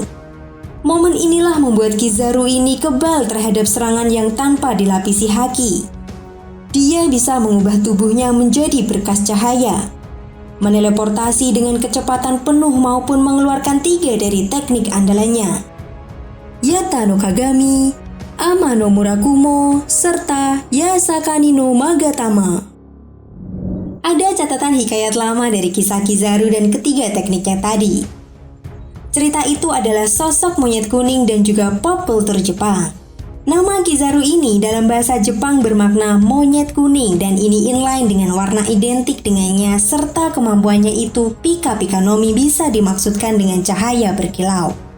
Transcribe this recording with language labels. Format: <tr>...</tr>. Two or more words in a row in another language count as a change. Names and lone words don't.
<id>Momen inilah membuat Kizaru ini kebal terhadap serangan yang tanpa dilapisi haki. Dia bisa mengubah tubuhnya menjadi berkas cahaya, meneleportasi dengan kecepatan penuh maupun mengeluarkan 3 dari teknik andalannya, Yata no Kagami, Ama no Murakumo, serta Yasakani no Magatama. Ada catatan hikayat lama dari kisah Kizaru dan ketiga tekniknya tadi. Cerita itu adalah sosok monyet kuning dan juga pop kultur Jepang. Nama Kizaru ini dalam bahasa Jepang bermakna monyet kuning dan ini inline dengan warna identik dengannya serta kemampuannya itu Pika Pika no Mi bisa dimaksudkan dengan cahaya berkilau.</id>